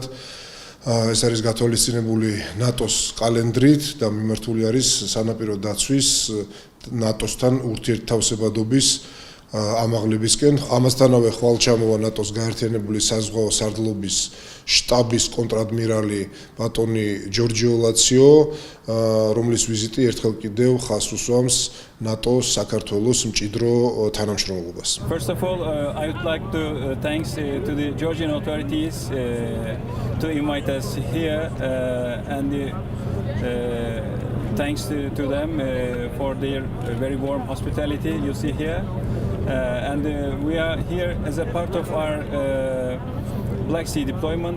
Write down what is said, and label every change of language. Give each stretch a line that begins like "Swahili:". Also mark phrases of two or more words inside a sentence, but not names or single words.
Georgian: ეს არის გათვალისწინებული ნატოს კალენდრით და მიმართული არის სანაპირო დაცვის ნატოსთან ურთიერთთავსებადობის ამაღლებისკენ. ამასთანავე ხვალჩამოვა ნატოს გაერთიანებული საზღვაო სარდლობის შტაბის კონტრადმირალი ბატონი ჯორჯიო ლაციო, რომლის ვიზიტი ერთხელ კიდევ ხაზს უსვამს ნატოს საქართველოს მჭიდრო თანამშრომლობას.
English: First of all, I would like to thanks to the Georgian authorities to invite us here and thanks to them for their very warm hospitality you see here. And we are here as a part of our Black Sea deployment.